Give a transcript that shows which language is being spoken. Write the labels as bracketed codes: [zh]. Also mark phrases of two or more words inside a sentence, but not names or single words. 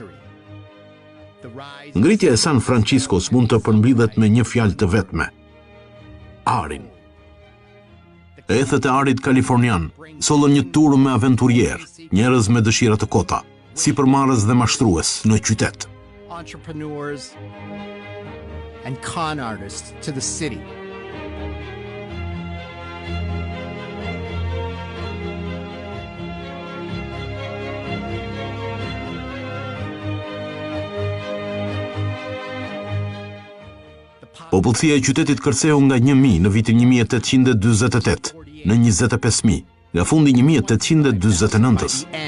[sq] Ngritja e San Franciscos mund të përmbledhet me një fjalë të vetme: arin. Ethet e arit kalifornian sollën një turm me aventurier, njerëz me dëshira të kota, sipërmarrës dhe mashtrues në qytet. [en] Entrepreneurs and con artists to the city. [sq] Popullsia e qytetit kërceu nga 1000 në vitin 1848 në 25.000 nga fundi 1849-s.